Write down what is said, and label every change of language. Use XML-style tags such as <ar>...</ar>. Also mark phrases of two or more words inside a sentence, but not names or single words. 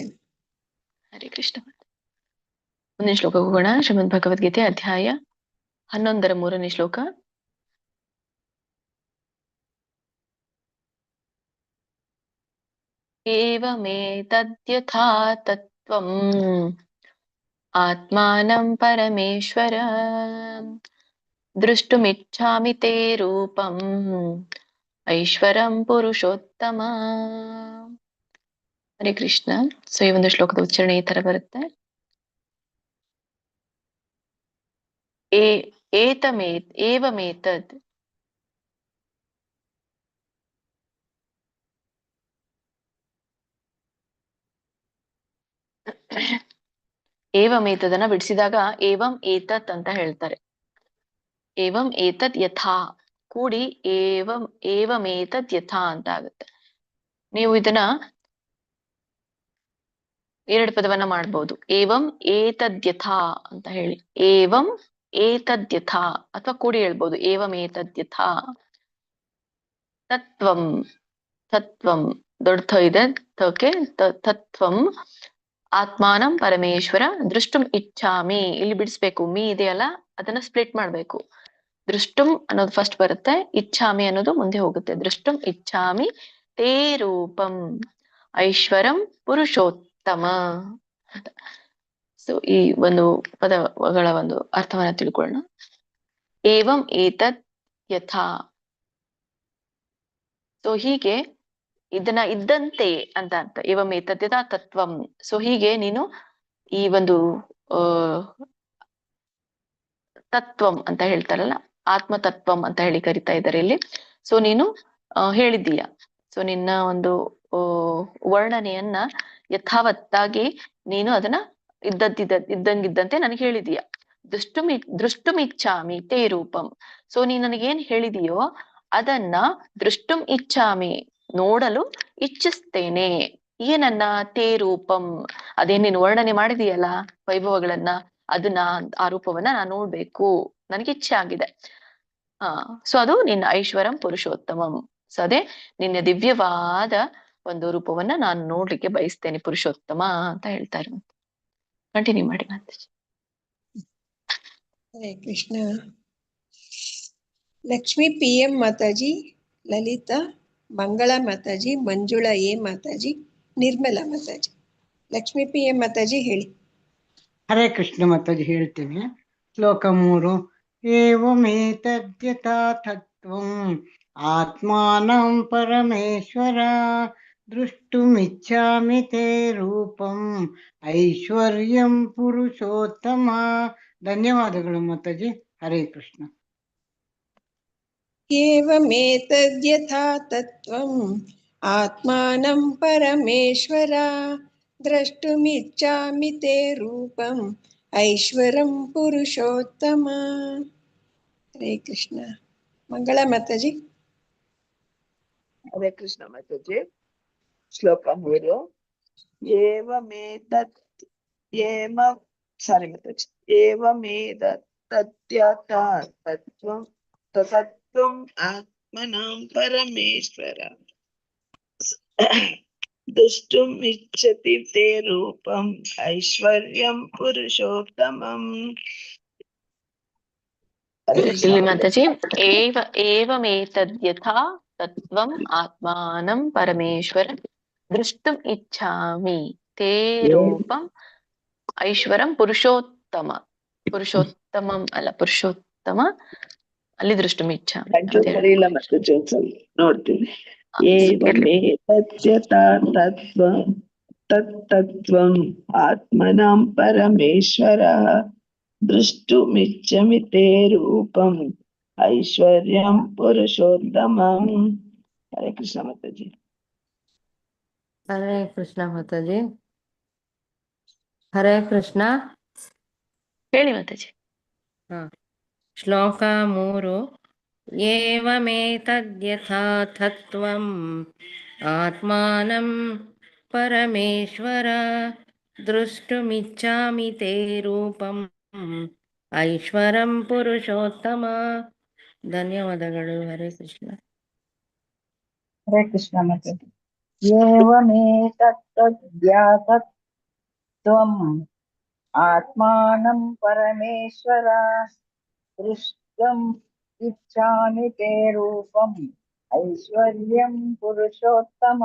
<kn>ಹರೇ ಕೃಷ್ಣ. ಮುಂದಿನ ಶ್ಲೋಕ ಹೋಗೋಣ. ಶ್ರೀಮದ್ ಭಗವದ್ಗೀತೆ ಅಧ್ಯಾಯ 11ರ 3ನೇ ಶ್ಲೋಕ.</kn> <sa>ಏವಮೇತದ್ಯಥಾ ತತ್ವಂ ಆತ್ಮಾನಂ ಪರಮೇಶ್ವರ ದೃಷ್ಟುಮಿಚ್ಛಾಮಿ ತೇ ರೂಪಂ ಐಶ್ವರಂ ಪುರುಷೋತ್ತಮ.</sa> <kn>ಹರೇ ಕೃಷ್ಣ. ಸೊ ಈ ಒಂದು ಶ್ಲೋಕದ ಉಚ್ಚಾರಣೆ ಈ ತರ ಬರುತ್ತೆ. ಏವಮೇತದ್ ಏವಮೇತದನ್ನ ಬಿಡಿಸಿದಾಗ</kn> <sa>ಏವಂ ಏತತ್</sa> <kn>ಅಂತ ಹೇಳ್ತಾರೆ.</kn> <sa>ಏವಂ ಏತದ್ ಯಥಾ</sa> <kn>ಕೂಡಿ</kn> <sa>ಏವಮೇತದ್ ಯಥಾ</sa> <kn>ಅಂತ ಆಗುತ್ತೆ. ನೀವು ಇದನ್ನ 2 ಪದವನ್ನ ಮಾಡ್ಬೋದು.</kn> <sa>ಏವಂ ಏತದ್ಯಥಾ</sa> <kn>ಅಂತ ಹೇಳಿ,</kn> <sa>ಏವಂ ಏತದ್ಯಥಾ</sa> <kn>ಅಥವಾ ಕೂಡಿ ಹೇಳ್ಬೋದು,</kn> <sa>ಏವಂ ಏತದ್ಯಥಾ.</sa> <kn>ತತ್ವಂ, ತತ್ವಂ ದೊಡ್ಡ ಥ ಇದೆ, ಥಕ್ಕೆ</kn> <sa>ತತ್ವಂ ಆತ್ಮಾನಂ ಪರಮೇಶ್ವರ ದೃಷ್ಟುಂ ಇಚ್ಛಾಮಿ.</sa> <kn>ಇಲ್ಲಿ ಬಿಡಿಸ್ಬೇಕು, ಮೀ ಇದೆಯಲ್ಲ ಅದನ್ನ ಸ್ಪ್ಲಿಟ್ ಮಾಡ್ಬೇಕು. ದೃಷ್ಟುಂ ಅನ್ನೋದು ಫಸ್ಟ್ ಬರುತ್ತೆ, ಇಚ್ಛಾಮಿ ಅನ್ನೋದು ಮುಂದೆ ಹೋಗುತ್ತೆ.</kn> <sa>ದೃಷ್ಟುಂ ಇಚ್ಛಾಮಿ ತೇ ರೂಪಂ ಐಶ್ವರಂ ಪುರುಷೋತ್ತಮ.</sa> <kn>ಸೊ ಈ ಒಂದು ಪದಗಳ ಒಂದು ಅರ್ಥವನ್ನ ತಿಳ್ಕೊಳ್ಳೋಣ.</kn> <sa>ಏವಂ ಏತದ್ ಯಥಾ.</sa> <kn>ಸೊ ಹೀಗೆ ಇದನ್ನ ಇದ್ದಂತೆ ಅಂತ ಅರ್ಥ.</kn> <sa>ಏವಂ ಏತದ್ ಯಥಾ ತತ್ವಂ.</sa> <kn>ಸೊ ಹೀಗೆ ನೀನು ಈ ಒಂದು ತತ್ವಂ ಅಂತ ಹೇಳ್ತಾರಲ್ಲ, ಆತ್ಮತತ್ವಂ ಅಂತ ಹೇಳಿ ಕರಿತಾ ಇದ್ದಾರೆ ಇಲ್ಲಿ. ಸೊ ನೀನು ಹೇಳಿದ್ದೀಯ. ಸೊ ನಿನ್ನ ಒಂದು ವರ್ಣನೆಯನ್ನ ಯಥಾವತ್ತಾಗಿ ನೀನು ಅದನ್ನ ಇದ್ದಂಗಿದ್ದಂತೆ ನನಗೆ ಹೇಳಿದೀಯ.</kn> <sa>ದೃಷ್ಟುಮಿಚ್ಛಾಮಿ ತೇ ರೂಪಂ.</sa> <kn>ಸೊ ನೀ ನನಗೇನ್ ಹೇಳಿದೀಯೋ ಅದನ್ನ</kn> <sa>ದೃಷ್ಟುಂ ಇಚ್ಛಾಮಿ</sa> <kn>ನೋಡಲು ಇಚ್ಛಿಸ್ತೇನೆ. ಏನನ್ನ?</kn> <sa>ತೇ ರೂಪಂ,</sa> <kn>ಅದೇನ್ ನೀನು ವರ್ಣನೆ ಮಾಡಿದೀಯಲ್ಲ ವೈಭವಗಳನ್ನ, ಅದನ್ನ ಆ ರೂಪವನ್ನ ನಾನು ನೋಡ್ಬೇಕು, ನನಗೆ ಇಚ್ಛೆ ಆಗಿದೆ. ಸೊ ಅದು ನಿನ್ನ</kn> <sa>ಐಶ್ವರಂ ಪುರುಷೋತ್ತಮಂ.</sa> <kn>ಸೊ ಅದೇ ನಿನ್ನ ದಿವ್ಯವಾದ ಒಂದು ರೂಪವನ್ನ ನಾನು ನೋಡ್ಲಿಕ್ಕೆ ಬಯಸ್ತೇನೆ, ಪುರುಷೋತ್ತಮ ಅಂತ ಹೇಳ್ತಾ ಇರುವಂತ. ಕಂಟಿನ್ಯೂ ಮಾಡಿ ಮಾತಾಜಿ. ಹರೇ ಕೃಷ್ಣ. ಲಕ್ಷ್ಮೀ PM ಮಾತಾಜಿ, ಲಲಿತಾ, ಮಂಗಳ ಮಾತಾಜಿ, ಮಂಜುಳಾ A ಮಾತಾಜಿ, ನಿರ್ಮಲಾ ಮಾತಾಜಿ. ಲಕ್ಷ್ಮೀ PM ಮಾತಾಜಿ ಹೇಳಿ. ಹರೇ ಕೃಷ್ಣ ಮಾತಾಜಿ ಹೇಳ್ತೇನೆ. ಶ್ಲೋಕ 3.</kn> <sa>ಏವಮೇತದ್ಯಥಾ ತತ್ವಂ ಆತ್ಮಾನಂ ಪರಮೇಶ್ವರ ದೃಷ್ಟುಮಿಚ್ಛಾಮಿ ತೇ ರೂಪಂ ಐಶ್ವರ್ಯಂ ಪುರುಷೋತ್ತಮ.</sa> <kn>ಧನ್ಯವಾದಗಳು ಮಾತಾಜಿ. ಹರೇ ಕೃಷ್ಣ.</kn> <sa>ಏವಮೇತದ್ಯಥಾ ತತ್ವಂ ಆತ್ಮಾನಂ ಪರಮೇಶ್ವರ ದ್ರಷ್ಟುಮಿಚ್ಛಾಮಿ ತೇ ರೂಪಂ ಐಶ್ವರಂ ಪುರುಷೋತ್ತಮ.</sa> <kn>ಹರೇ ಕೃಷ್ಣ. ಮಂಗಳ ಮಾತಾಜಿ. ಹರೇ ಕೃಷ್ಣ ಮಾತಾಜಿ. ಶ್ಲೋಕ 3.</kn> <sa>ಏವಮೇತದ್ಯಥಾ ತತ್ವಂ ಆತ್ಮನಾಂ ಪರಮೇಶ್ವರ ದ್ರಷ್ಟುಂ ಇಚ್ಛತಿ ತೇ ರೂಪಂ ಐಶ್ವರ್ಯಂ ಪುರುಷೋತ್ತಮಂ.</sa> <kn>ಇಲ್ಲಿ ಮಾತಾಜಿ,</kn> <sa>ಏವಮೇತದ್ಯಥಾ ತತ್ವಂ ಆತ್ಮಾನಂ ಪರಮೇಶ್ವರ ದೃಷ್ಟುಂ ಇಚ್ಛಾಮಿ ತೇ ರೂಪಂ ಐಶ್ವರಂ ಪುರುಷೋತ್ತಮ.</sa> <kn>ಪುರುಷೋತ್ತಮಂ ಅಲ್ಲ, ಪುರುಷೋತ್ತಮ ಅಲ್ಲಿ</kn> <sa>ದೃಷ್ಟುಂ ಇಚ್ಛಾಮಿ.</sa> <kn>ಇಲ್ಲ ಮಾತಾಜಿ, ಒಂದ್ಸಲ ನೋಡ್ತೀನಿ.</kn> <sa>ಏವಮೇತದ್ಯಥಾ ತತ್ವಂ ಆತ್ಮನಾಂ ಪರಮೇಶ್ವರ ದೃಷ್ಟುಮಿಚ್ಛಾಮಿ ತೇ ರೂಪಂ ಐಶ್ವರ್ಯಂ ಪುರುಷೋತ್ತಮಂ.</sa> <kn>ಹರೇ ಕೃಷ್ಣ ಮಾತಾಜಿ. ಹರೇ ಕೃಷ್ಣ ಮಾತಾಜಿ. ಹರೇ ಕೃಷ್ಣ. ಹೇಳಿ ಮಾತಾಜಿ.</kn> <sa>ಶ್ಲೋಕ 3. ಏವಮೇತದ್ಯಥಾ ತತ್ವಂ ಆತ್ಮಾನಂ ಪರಮೇಶ್ವರ ದೃಷ್ಟುಮಿಚ್ಛಾಮಿ ತೇ ರೂಪಂ ಐಶ್ವರಂ ಪುರುಷೋತ್ತಮ.</sa> <kn>ಧನ್ಯವಾದಗಳು. ಹರೇ ಕೃಷ್ಣ. ಹರೇ ಕೃಷ್ಣ ಮಾತಾಜಿ.</kn> <sa>ಏವಮೇತದ್ಯಥಾ ತತ್ವಂ ಆತ್ಮಾನಂ ಪರಮೇಶ್ವರ ದೃಷ್ಟುಂ ಇಚ್ಛಾಮಿ ತೇ ರೂಪಂ ಐಶ್ವರ್ಯಂ ಪುರುಷೋತ್ತಮ.</sa>